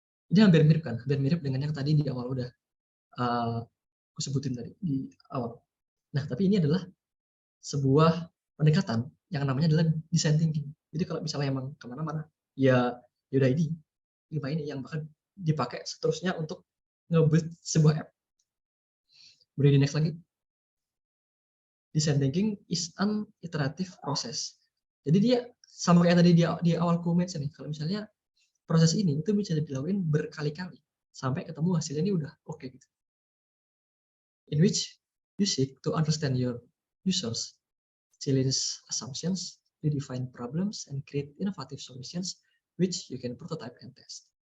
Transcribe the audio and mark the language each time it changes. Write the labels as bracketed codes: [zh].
[id] Ini hampir mirip kan, hampir mirip dengan yang tadi di awal udah aku sebutin tadi di awal. Nah, tapi ini adalah sebuah pendekatan yang namanya adalah design thinking. Jadi kalau misalnya emang kemana-mana, ya udah ini, lima ini yang bakal dipakai seterusnya untuk nge-build sebuah app. Boleh di next lagi. [en] Design thinking is an iterative process. [id] Jadi dia sama kayak tadi di awal ku mention nih, kalau misalnya proses ini itu bisa dilakuin berkali-kali sampai ketemu hasilnya ini udah oke gitu. [en] In which you seek to understand your users, challenge assumptions, redefine problems, and create innovative solutions which you can prototype and test.